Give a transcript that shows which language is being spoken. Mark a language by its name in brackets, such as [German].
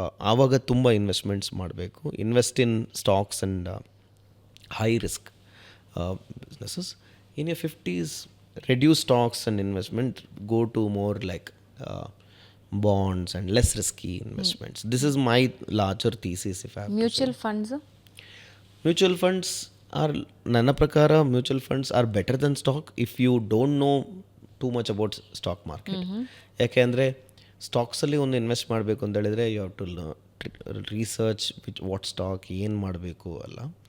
[Kannada] ಆವಾಗ ತುಂಬ ಇನ್ವೆಸ್ಟ್ಮೆಂಟ್ಸ್ ಮಾಡಬೇಕು. [English] Invest in stocks and high risk businesses. In your 50s, reduce stocks and investment, go to more like bonds and less risky investments. This is my larger thesis, if I have mutual funds. Mutual funds are, [Kannada] ನನ್ನ ಪ್ರಕಾರ [English] mutual funds are better than stock if you don't know too much about stock market. [Kannada] ಯಾಕೆಂದರೆ ಸ್ಟಾಕ್ಸಲ್ಲಿ ಒಂದು invest ಮಾಡಬೇಕು ಅಂತ ಹೇಳಿದರೆ [English] you have to research what stock [Kannada] ಏನು ಮಾಡಬೇಕು ಅಲ್ಲ.